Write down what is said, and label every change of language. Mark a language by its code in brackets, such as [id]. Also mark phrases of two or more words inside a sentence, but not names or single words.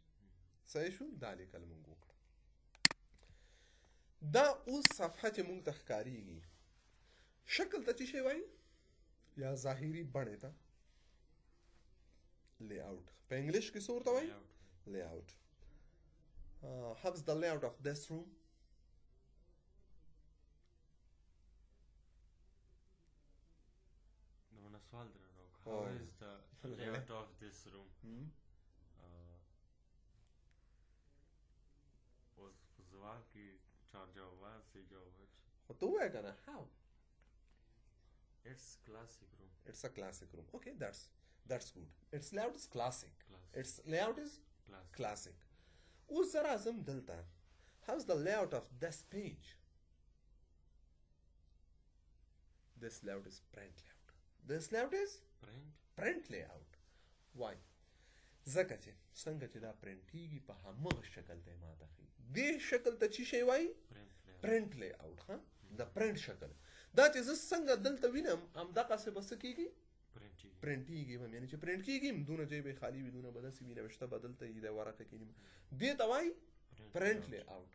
[ps] صحیح شو. دا لیکل مونږ وکړو. دا اوس صفحه چې مونږ ته ښکارېږي شکل ته څه شی وایي یا ظاهري بڼې ته لی آوټ. په انګلیش کې څه ورته وایي؟ [en] لی آوټ. How's the layout of this room? [ps] سوال در راو. [en] How is the layout of this room? [ps] اوس په سوال کې چار جواب سي جواب خو ته ووایه که نه how. [en] It's classic room. It's a classic room. Okay, that's good. Its layout is classic. Its layout is classic. [ps] اوس زه راځم دلته. [en] How's the layout of this page? This layout is print layout. This layout is print layout. Why? [ps] ځکه چې څنګه چې دا پرنټېږي په همغه شکل ته یې ماته ښیي. دې شکل ته څه شی وایي؟ [en] print layout. [ps] ښه د پرنټ شکل. دا چې زه څنګه دلته وینم همدغسې به څه کېږي؟ پرنټېږي به. یعنې چې پرنټ کېږي دونه ځای به یې خالي وي دونه به داسې وي نوشته به دلته وي د ورقه کې دې ته وایي [en] print layout.